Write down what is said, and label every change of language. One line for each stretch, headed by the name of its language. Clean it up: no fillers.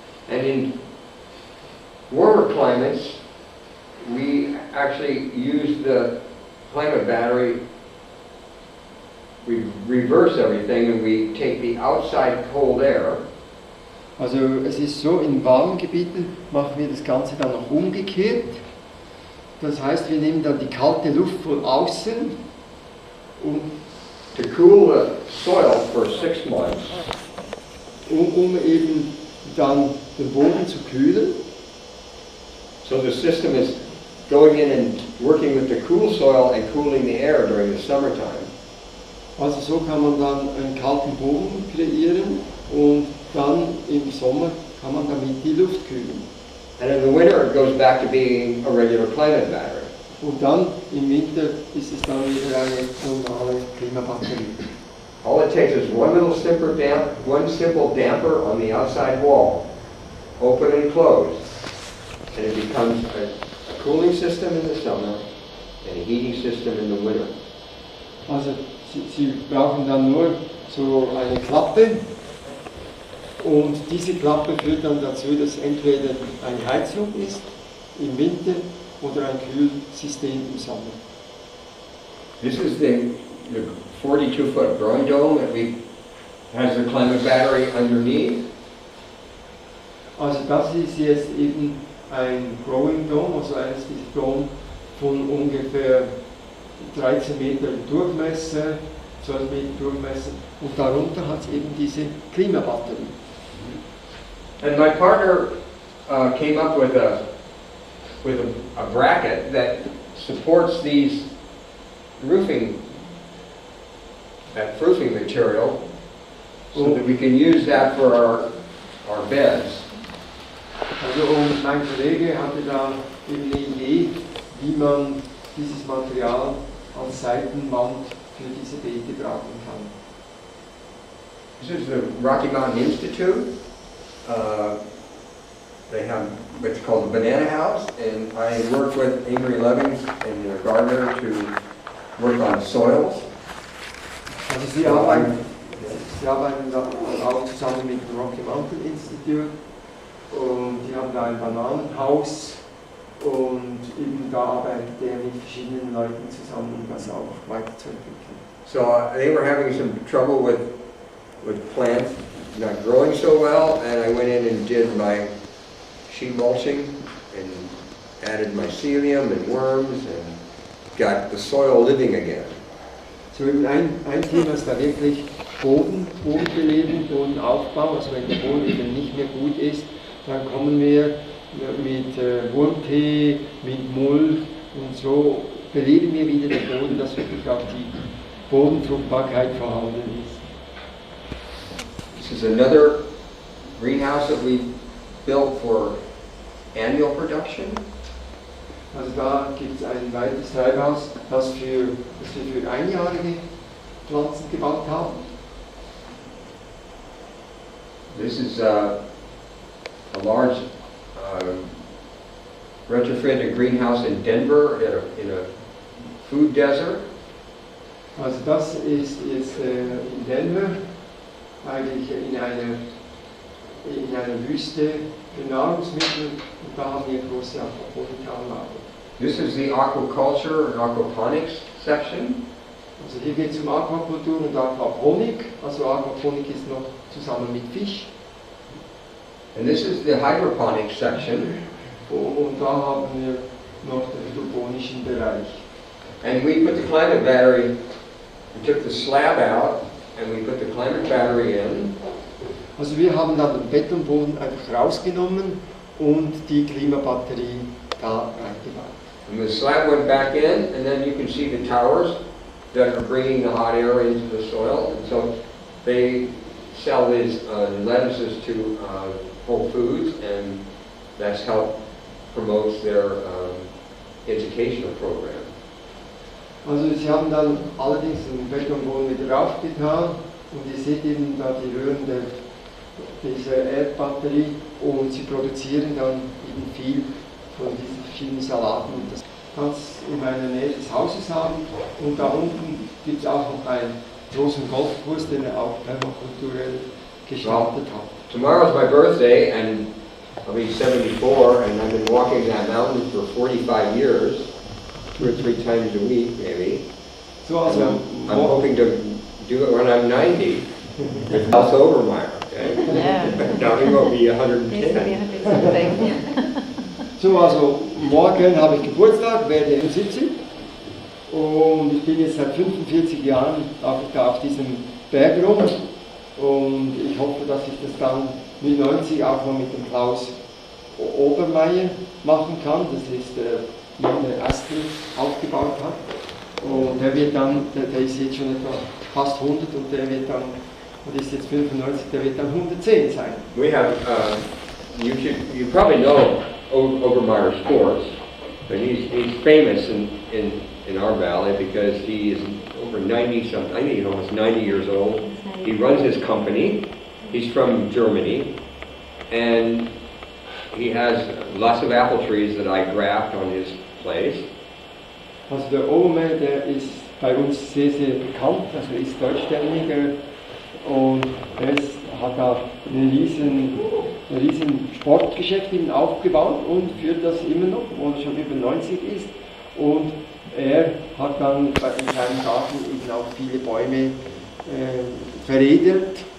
English: And in warmer climates, we actually use the climate battery, we reverse everything and we take the outside cold air.
German: Also es ist so, in warmen Gebieten machen wir das Ganze dann noch umgekehrt. Das heißt, wir nehmen dann die kalte Luft von außen, um
English: to cool the soil for 6 months.
German: Um eben dann den Boden zu kühlen.
English: So the system is going in and working with the cool soil and cooling the air during the summertime.
German: Also so kann man dann einen kalten Boden kreieren und dann im Sommer kann man damit die Luft kühlen.
English: And in the winter it goes back to being a regular climate battery.
German: Und dann im Winter ist es dann wieder eine normale Klimabatterie.
English: All it takes is one simple damper on the outside wall, open and closed, and it becomes a cooling system in the summer and a heating system in the winter.
German: Also Sie brauchen dann nur so eine Klappe und diese Klappe führt dann dazu, dass entweder eine Heizung ist im Winter oder ein Kühlsystem im Sommer.
English: This is the 42-foot growing dome that has the climate battery underneath.
German: Also das ist jetzt eben ein Growing Dome, also eines dieser Dome von ungefähr 13 Meter Durchmesser, 12 Meter Durchmesser und darunter hat es eben diese Klimabatterie.
English: And my partner came up with a bracket that supports that roofing material, so that we can use that for our beds.
German: Also und mein Kollege hatte da eben eine Idee, wie man dieses Material als Seitenwand für diese Beete brauchen kann.
English: This is the Rocky Mountain Institute. They have what's called the Banana House, and I work with Ingrid Levings and a gardener to work on soils.
German: Also Sie arbeiten da auch zusammen mit dem Rocky Mountain Institute und die haben da ein Bananenhaus und eben da arbeitet er mit verschiedenen Leuten zusammen, um das auch weiterzuentwickeln.
English: So they were having some trouble with plants not growing so well, and I went in and did my sheet mulching and added mycelium and worms and got the soil living again.
German: So eben ein Thema ist da wirklich Bodenbelebung, Bodenaufbau. Also wenn der Boden eben nicht mehr gut ist, dann kommen wir mit Wurmtee, mit Mulch und so beleben wir wieder den Boden, dass wirklich auch die Bodenfruchtbarkeit vorhanden ist.
English: This is another greenhouse that we built for annual production.
German: Also da gibt es ein weiteres Treibhaus, das wir für einjährige Pflanzen gebaut haben.
English: This is a large retrofitted greenhouse in Denver in a food desert.
German: Also das ist jetzt in Denver, eigentlich in einer Wüste für Nahrungsmittel, und da haben wir große Aquaponikanlagen.
English: This is the aquaculture and aquaponics section.
German: Also hier geht es um Aquakultur und Aquaponik. Also Aquaponik ist noch zusammen mit Fisch.
English: And this is the hydroponics section.
German: Und da haben wir noch den hydroponischen Bereich.
English: And we put the climate battery, we took the slab out and we put the climate battery in.
German: Also wir haben dann den Betonboden einfach rausgenommen und die Klimabatterie da reingebaut.
English: And the slab went back in, and then you can see the towers that are bringing the hot air into the soil. And so they sell these lettuces to Whole Foods, and that's helped promote their educational program.
German: Also sie haben dann allerdings den Betonboden wieder raufgetan und ihr seht eben da die Röhren dieser Erdbatterie, und sie produzieren dann eben viel von diesen verschiedenen Salaten. Und das kannst du in meiner Nähe des Hauses haben, und da unten gibt es auch noch einen großen Golfkurs, den er auch permakulturell gestaltet hat.
English: Tomorrow's my birthday, and I'll be 74, and I've been walking that mountain for 45 years, 2 or 3 times a week maybe. So, also, I'm hoping to do it when I'm 90. With House Overmeyer, okay? Yeah. Now he will be Needs to 110. be 100
German: So, also morgen habe ich Geburtstag, werde 70, und ich bin jetzt seit 45 Jahren auf diesem Berg rum, und ich hoffe, dass ich das dann mit 90 auch noch mit dem Klaus Obermeier machen kann. Das ist der Astel aufgebaut hat, und der wird dann, der ist jetzt schon etwa fast 100, und der wird dann, und ist jetzt 95, der wird dann 110 sein.
English: We have, you probably know Obermeyer Sports, but he's famous in our valley because he is over 90 something, I think he's almost 90 years old. He runs his company. He's from Germany, and he has lots of apple trees that I graft on his place.
German: Also der Obermeier, der ist bei uns sehr, sehr bekannt, also ist deutschstämmiger, und er hat da ein riesen Sportgeschäft aufgebaut und führt das immer noch, obwohl er schon über 90 ist. Und er hat dann in seinem Garten eben auch viele Bäume veredelt.